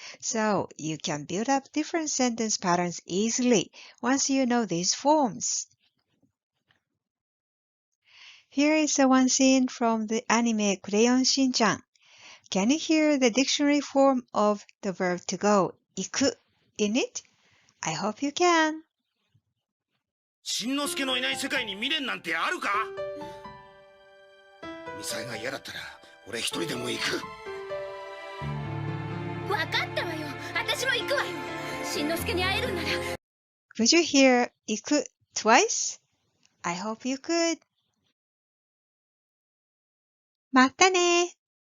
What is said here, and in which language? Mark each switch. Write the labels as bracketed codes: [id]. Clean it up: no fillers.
[en] So you can build up different sentence patterns easily once you know these forms. Here is one scene from the anime Crayon Shin-chan. Can you hear the dictionary form of the verb to go, 行く, in it? I hope you can. [ja] しんのすけのいない世界に未練なんてあるか？ミサイが嫌だったら俺一人でも行く。分かったわよ。私も行くわよ。しんのすけに会えるんなら。 [en] Could you hear 行く twice? I hope you could. [ja] またね